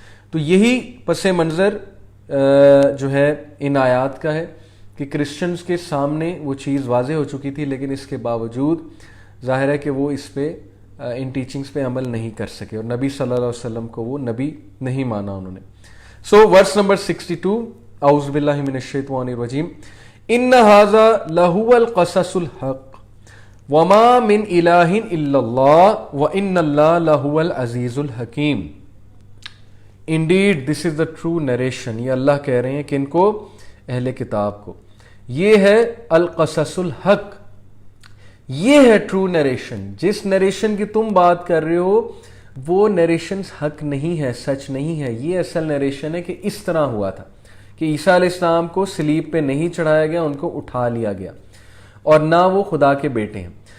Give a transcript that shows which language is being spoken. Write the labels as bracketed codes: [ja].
[ur] تو یہی پس منظر جو ہے ان آیات کا ہے کہ کرسچنز کے سامنے وہ چیز واضح ہو چکی تھی, لیکن اس کے باوجود ظاہر ہے کہ وہ اس پہ ان ٹیچنگز پہ عمل نہیں کر سکے, اور نبی صلی اللہ علیہ وسلم کو وہ نبی نہیں مانا انہوں نے. سو ورس نمبر 62, [ar] اعوذ باللہ من الشیطان الرجیم, ان ھذا لہو القصص الحق وما من الہ الا اللہ وان اللہ لہو العزیز الحکیم. [en] Indeed, this is the true narration. [ur] یہ اللہ کہہ رہے ہیں کہ ان کو, اہل کتاب کو, یہ ہے القصص الحق, یہ ہے ٹرو نریشن. جس نریشن کی تم بات کر رہے ہو وہ نریشن حق نہیں ہے, سچ نہیں ہے. یہ اصل نریشن ہے کہ اس طرح ہوا تھا کہ عیسیٰ علیہ السلام کو صلیب پہ نہیں چڑھایا گیا, ان کو اٹھا لیا گیا, اور نہ وہ خدا کے بیٹے ہیں.